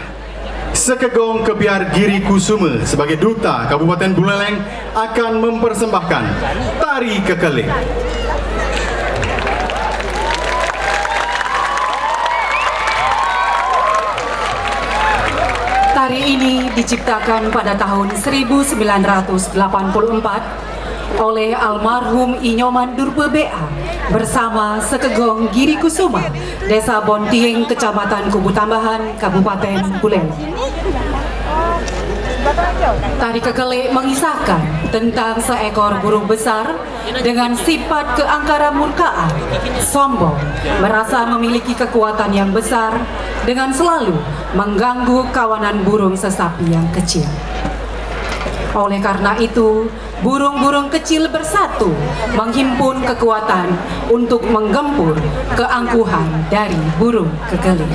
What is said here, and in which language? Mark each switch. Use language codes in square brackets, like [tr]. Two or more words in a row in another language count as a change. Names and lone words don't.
[id] Sekegong Kebiar Giri Kusuma sebagai duta Kabupaten Buleleng akan mempersembahkan Tari Kekeling. Tari ini diciptakan pada tahun 1984 oleh almarhum Inyoman Durpe BA bersama Sekegong Giri Kusuma, Desa Bontieng, Kecamatan Kubu Tambahan, Kabupaten Buleleng. Tari Kekeling mengisahkan tentang seekor burung besar dengan sifat keangkara murkaan, sombong, merasa memiliki kekuatan yang besar dengan selalu mengganggu kawanan burung sesapi yang kecil. Oleh karena itu, burung-burung kecil bersatu menghimpun kekuatan untuk menggempur keangkuhan dari burung kekeling.